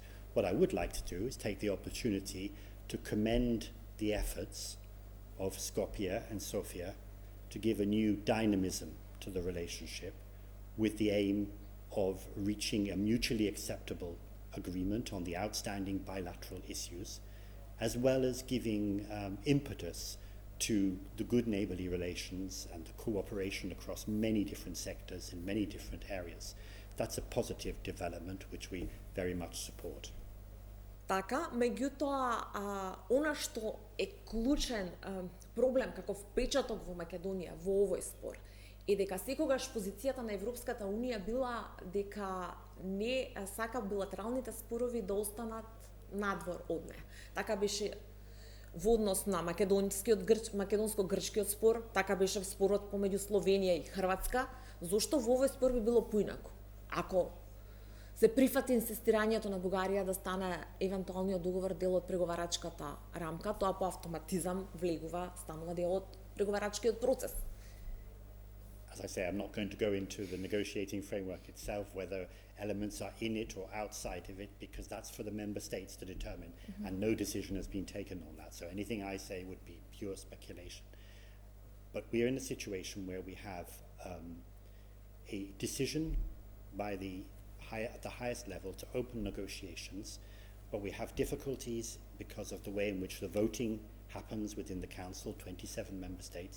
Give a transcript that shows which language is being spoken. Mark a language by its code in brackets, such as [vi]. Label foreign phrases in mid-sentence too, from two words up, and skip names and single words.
[en] What I would like to do is take the opportunity to commend the efforts of Skopje and Sofia to give a new dynamism to the relationship with the aim of reaching a mutually acceptable agreement on the outstanding bilateral issues, as well as giving impetus to the good neighbourly relations and the cooperation across many different sectors in many different areas. That's a positive development which we very much support. [mk] Така, меѓутоа, она што е клучен проблем како впечаток во Македонија во овој спор е дека секогаш позицијата на Европската унија била дека не сака билатералните спорови да останат надвор од неа. Така беше во однос на македонско-грчкиот спор, така беше спорот помеѓу Словенија и Хрватска. Зошто во овој спор би било поинаку? Ако се прифати инсистирањето на Бугарија да стане евентуалниот договор дел од преговарачката рамка, тоа по автоматизам влегува, станува дел од преговарачкиот процес. [en] As I say, I'm not going to go into the negotiating framework itself, whether elements are in it or outside of it, because that's for the member states to determine, and no decision has been taken on that. So anything I say would be pure speculation. But we are in a situation where we have a decision by at the highest level to open negotiations, but we have difficulties because of the way in which the voting happens within the Council, 27 member states.